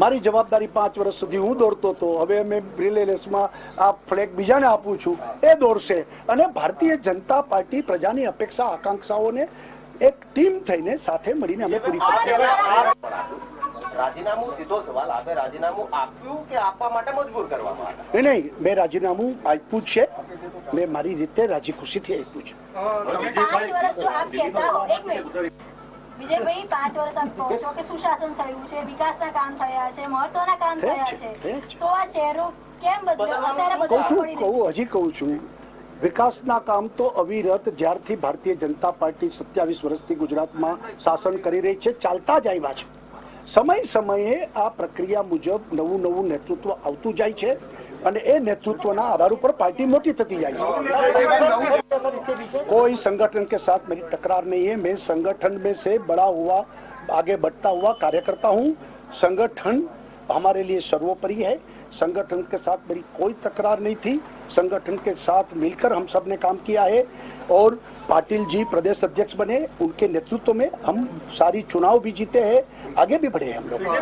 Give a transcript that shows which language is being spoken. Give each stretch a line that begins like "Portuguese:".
Gujarati: મારી જવાબદારી 5 વર્ષ સુધી હું દોડતો હતો, હવે અમે રિલે રેસમાં આ ફ્લેગ બીજાને આપું છું, એ દોડશે અને ભારતીય જનતા પાર્ટી પ્રજાની અપેક્ષા આકાંક્ષાઓને એક ટીમ થઈને સાથે મળીને અમે પૂરી કરીશું। રાજીનામું સીધો સવાલ, આપે રાજીનામું આપ્યું કે આપવા માટે મજબૂર કરવામાં આવ્યા?
Hindi: नहीं, मैं राजीनामू
Gujarati: आप्યું છે। मैं મારી રીતે રાજી ખુશીથી આપ્યું છે। 5 વર્ષ
Hindi: जो आप कहता हो, एक मिनट
Gujarati: વિજયભાઈ, 5 વર્ષ આપ કહો છો કે સુશાસન થયું છે, વિકાસના કામ થયા છે, મહત્વના કામ થયા છે, તો આ ચહેરો કેમ બદલ્યો? અત્યારે કહું છું, બદલવા પડી હજી કહું છું, વિકાસના કામ તો અવિરત જ્યારથી ભારતીય જનતા પાર્ટી 27 વર્ષથી ગુજરાતમાં શાસન કરી રહી છે ચાલતા જ આવ્યા છે। સમય સમયે આ પ્રક્રિયા મુજબ નવું નેતૃત્વ આવતું જાય છે અને એ નેતૃત્વના આધાર ઉપર પાર્ટી મોટી થતી જાય છે।
Hindi: कोई संगठन के साथ मेरी तकरार नहीं है। मैं संगठन में से बड़ा हुआ, आगे बढ़ता हुआ कार्यकर्ता हूँ। संगठन हमारे लिए सर्वोपरि है। संगठन के साथ मेरी कोई तकरार नहीं थी। संगठन के साथ मिलकर हम सब ने काम किया है और पाटिल जी प्रदेश अध्यक्ष बने, उनके नेतृत्व में हम सारी चुनाव भी जीते हैं, आगे भी बढ़े हम लोग।